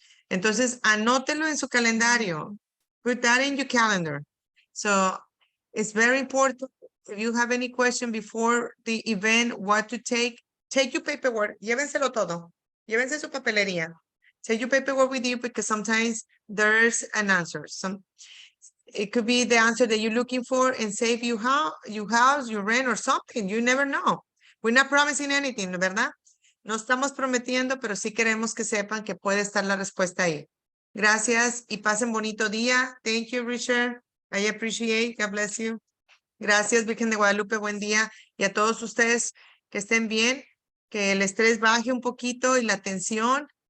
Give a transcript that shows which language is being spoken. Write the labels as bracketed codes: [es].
[es] Entonces, anótelo en su calendario. [en] Put that in your calendar. So, it's very important. If you have any question before the event, what to take your paperwork. [es] Llévenselo todo. Llévense su papelería. [en] Take your paperwork with you because sometimes there's an answer. It could be the answer that you're looking for and save you house, your rent or something. You never know. We're not promising anything, [es] ¿verdad? No estamos prometiendo, pero sí queremos que sepan que puede estar la respuesta ahí. Gracias y pasen bonito día. [en] Thank you, Richard. I appreciate. God bless you. [es] Gracias, Virgen de Guadalupe. Buen día. Y a todos ustedes que estén bien, que el estrés baje un poquito y la tensión.